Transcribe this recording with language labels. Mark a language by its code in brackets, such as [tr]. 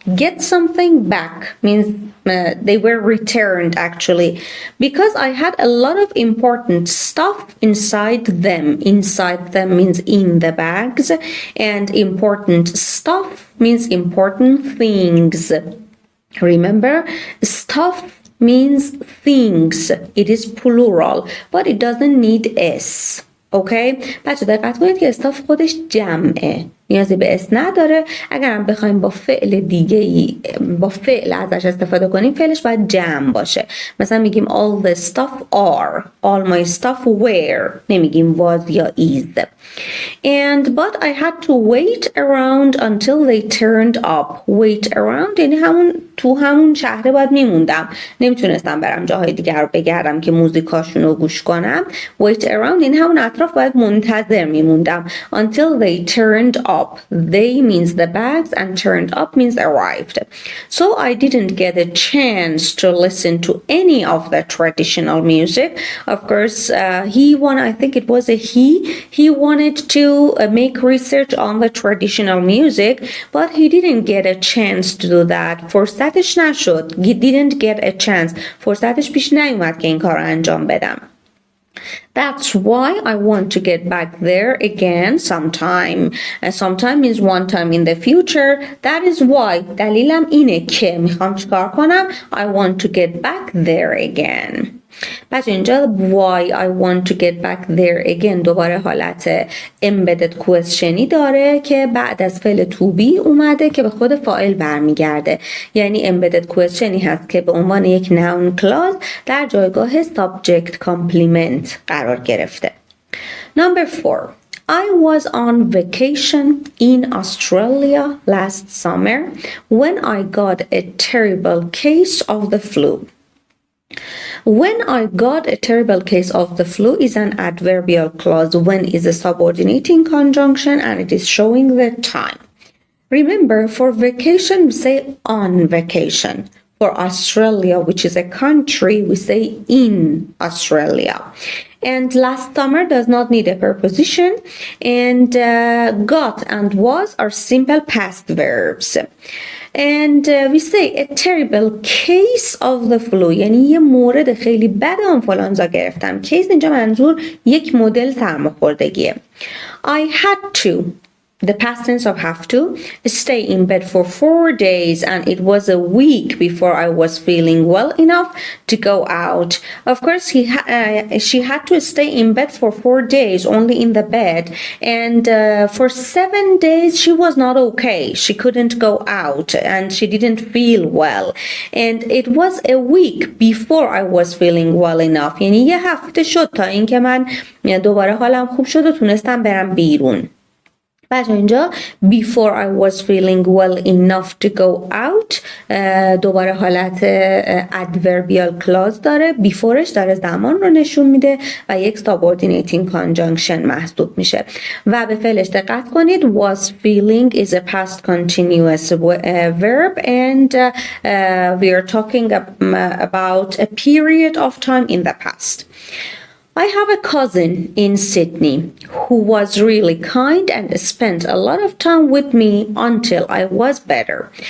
[en] Get something back means they were returned actually, because I had a lot of important stuff inside them. Inside them means in the bags, and important stuff means important things. Remember, stuff means things. It is plural, but it doesn't need s. [fa] اوکی؟ بچه دقت کنید که استاف خودش جمعه، نیازی به اس نداره. اگرم بخوایم با فعل دیگه با فعل ازش استفاده کنیم، فعلش باید جمع باشه. مثلا میگیم [en] all the stuff are, all my stuff were، [fa] نمیگیم [en] was یا is. And but I had to wait around until they turned up. Wait around [fa] یعنی تو همون شهره باید میموندم، نمیتونستم برم جاهای دیگر رو بگردم که موزیکاشون رو گوش کنم. [en] Wait around [fa] یعنی همون اطراف باید منتظر میموندم. [en] Until they turned up. They means the bags and turned up means arrived. So I didn't get a chance to listen to any of the traditional music. Of course, I think it was he wanted to make research on the traditional music, but he didn't get a chance to do that. [fa] فرصتش نشد. [en] He didn't get a chance. [fa] فرصتش پیش نیومد که این کار رو انجام بدم. [en] That's why I want to get back there again sometime. Sometime means one time in the future. That is why. [fa] دلیلم اینه که میخوام چیکار کنم. [en] I want to get back there again. [fa] بچه اینجا [en] why I want to get back there again [fa] دوباره حالت embedded questionی داره که بعد از فعل to be اومده که به خود فاعل برمیگرده. یعنی embedded questionی هست که به عنوان یک noun clause در جایگاه subject complement قرار گرفته. [en] Number 4. I was on vacation in Australia last summer when I got a terrible case of the flu. When I got a terrible case of the flu is an adverbial clause. When is a subordinating conjunction and it is showing the time. Remember, for vacation we say on vacation. For Australia, which is a country, we say in Australia. And last summer does not need a preposition, and got and was are simple past verbs. And we say a terrible case of the flu [fa] یعنی یه مورد خیلی بد آنفولانزا گرفتم. کیس اینجا منظور یک مدل سرماخوردگیه. [en] I had to, the past tense of have to, stay in bed for 4 days, and it was a week before I was feeling well enough to go out. Of course, she had to stay in bed for 4 days, only in the bed, and for 7 days she was not okay. She couldn't go out, and she didn't feel well. And it was a week before I was feeling well enough. [fa] یعنی یه هفته شد تا اینکه من دوباره حالم خوب شد و تونستم برم بیرون. بچه اینجا [en] before I was feeling well enough to go out [fa] دوباره حالت [en] adverbial clause داره. [fa] beforeش داره زمان رو نشون میده و یک subordinating conjunction محسوب میشه. و به فعلش دقت کنید. [en] was feeling is a past continuous verb and we are talking about a period of time in the past. I have a cousin in Sydney who was really kind and spent a lot of time with me until I was better.